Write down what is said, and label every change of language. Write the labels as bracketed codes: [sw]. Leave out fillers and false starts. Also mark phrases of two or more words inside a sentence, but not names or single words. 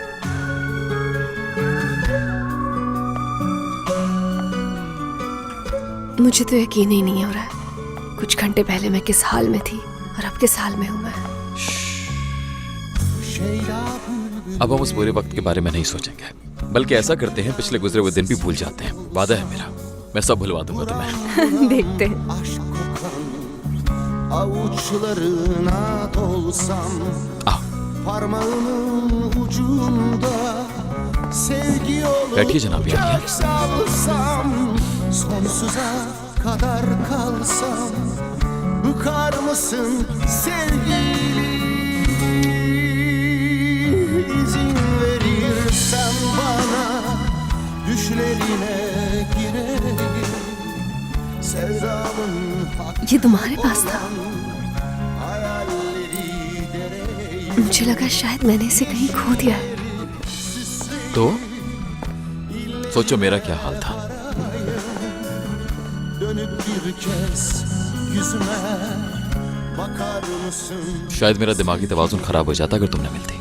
[hi] मुझे तो यकीन ही नहीं हो रहा है कुछ घंटे पहले मैं किस हाल में थी और अब किस हाल में हूं मैं। अब हम उस बुरे वक्त के बारे में नहीं सोचेंगे, बल्कि ऐसा करते हैं पिछले गुजरे हुए दिन भी भूल जाते हैं। वादा है मेरा, मैं सब भुलवा दूंगा तुम्हें। देखते हैं। [tr] Avuçlarına dolsam, parmağının ucunda sevgi olup [hi] बैठिए जनाब यार। [tr] salsam, sonsuza kadar kalsam, bıkar mısın sevgili? İzin verirsen bana, düşlerine girerim, sevdamın [hi] ये तुम्हारे पास था? मुझे लगा शायद मैंने इसे कहीं खो दिया है। तो सोचो मेरा क्या हाल था। शायद मेरा दिमागी तवाजुन खराब हो जाता अगर तुम न मिलती।